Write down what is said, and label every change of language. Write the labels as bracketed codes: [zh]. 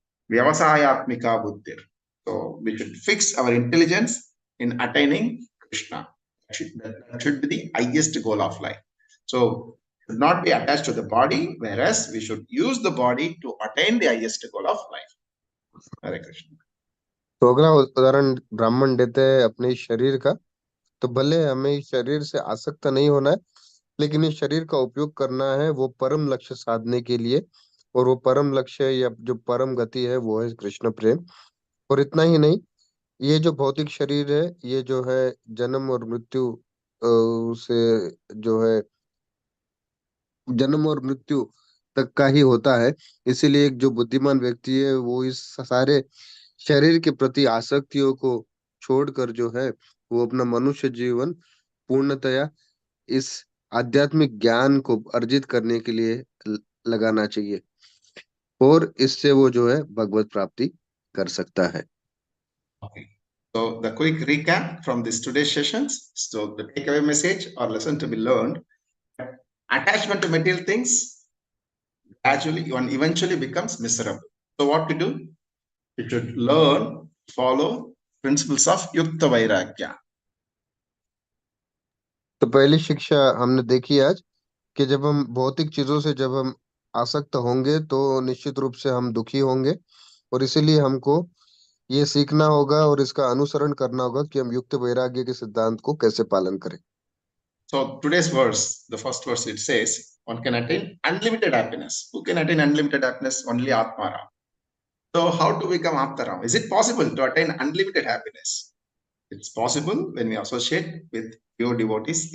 [sa] Vyavasayatmika buddhir. [en] So we should fix our intelligence in attaining Krishna. That should be the highest goal of life. So should not be attached to the body, whereas we should use the body to attain the highest goal of life. Hare Krishna. [hi] तो अगला उदाहरण ब्राह्मण देते हैं अपने शरीर का। तो भले हमें इस शरीर से आसक्त नहीं होना है, लेकिन इस शरीर का उपयोग करना है वो परम लक्ष्य साधने के लिए, और वो परम लक्ष्य या जो परम गति है वो है कृष्ण प्रेम। और इतना ही नहीं, ये जो भौतिक शरीर है, ये जो है जन्म और मृत्यु से जो है जन्म और मृत्यु तक का ही होता है। इसीलिए एक जो बुद्धिमान व्यक्ति है, वो इस सारे शरीर के प्रति आसक्तियों को छोड़कर जो है, वो अपना मनुष्य जीवन पूर्णतया इस आध्यात्मिक ज्ञान को अर्जित करने के लिए लगाना चाहिए, और इससे वो जो है भगवत प्राप्ति कर सकता है। [en] Okay. So the quick recap from this today's sessions. So the takeaway message or lesson to be learned: attachment to material things gradually and eventually becomes miserable. So what to do? You should learn, follow principles of Yukta Vairagya. [hi] तो पहली शिक्षा हमने देखी आज कि जब हम भौतिक चीजों से जब हम आसक्त होंगे, तो निश्चित रूप से हम दुखी होंगे, और इसीलिए हमको ये सीखना होगा और इसका अनुसरण करना होगा कि हम युक्त वैराग्य के सिद्धांत को कैसे पालन करें। [en] So today's verse, the first verse, it says, one can attain unlimited happiness. Who can attain unlimited happiness? Only Atmaram. So how to become Aptaram? Is it possible to attain unlimited happiness? It's possible when we associate with pure devotees.